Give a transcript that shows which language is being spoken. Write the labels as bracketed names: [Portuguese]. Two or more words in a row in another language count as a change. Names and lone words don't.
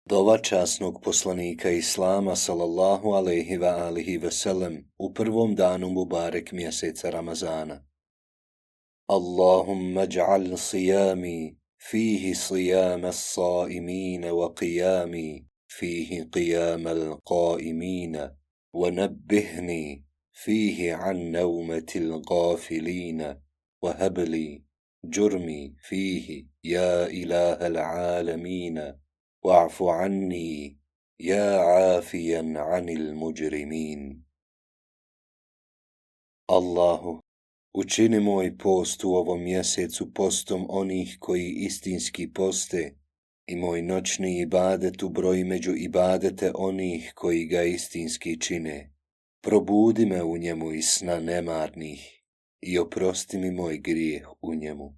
[Bosnian] Dova časnog poslanika Islama [Arabic] صلى الله عليه وآله وسلم [Bosnian] u prvom danu Mubarek mjeseca Ramazana. [Arabic] اللهم اجعل صيامي فيه صيام الصائمين وقيامي فيه قيام القائمين ونبهني فيه عن نومة الغافلين وهب لي جرمي فيه يا إله العالمين واعف عني يا عافيا عن المجرمين. [Bosnian] Allahu, učini moj post u ovom mjesecu postom onih koji istinski poste i moj noćni ibadet ubroji među ibadete onih koji ga istinski čine. Probudi me u njemu iz sna nemarnih i oprosti mi moj grijeh u njemu.